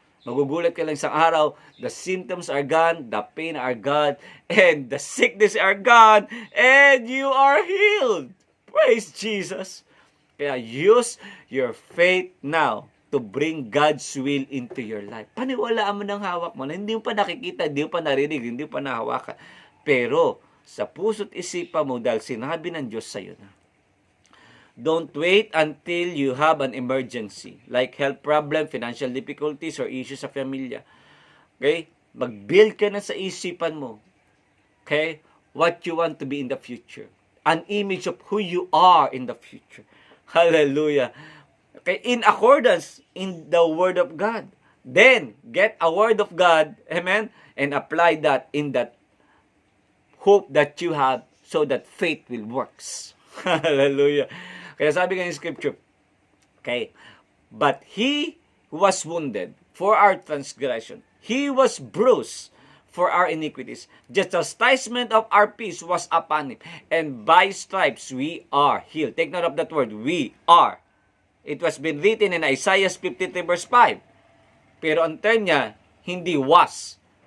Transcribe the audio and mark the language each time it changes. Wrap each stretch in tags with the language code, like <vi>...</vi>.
<tl>Magugulat ka lang isang araw,</tl> <en>the symptoms are gone, the pain are gone, and the sickness are gone, and you are healed. Praise Jesus. Kaya use your faith now to bring God's will into your life.</en> <tl>Paniwalaan mo ng hawak mo na hindi mo pa nakikita, hindi mo pa narinig, hindi mo pa nahawakan. Pero sa puso't isipan mo dahil sinabi ng Diyos sa'yo na.</tl> <en>Don't wait until you have an emergency like health problem, financial difficulties, or issues</en> <tl>sa pamilya.</tl> <en>Okay?</en> <tl>Mag-build ka na sa isipan mo.</tl> <en>Okay? What you want to be in the future. An image of who you are in the future. Hallelujah. Okay, in accordance in the Word of God. Then, get a Word of God, amen, and apply that in that hope that you have so that faith will works. Hallelujah.</en> <tl>Kaya sabi nga yung</tl> <en>scripture, okay, but He was wounded for our transgression. He was bruised for our iniquities. The chastisement of our peace was upon Him, and by stripes we are healed. Take note of that word, we are. It was been written in Isaiah 53 verse 5.</en> <tl>Pero ang term niya, hindi was.</tl>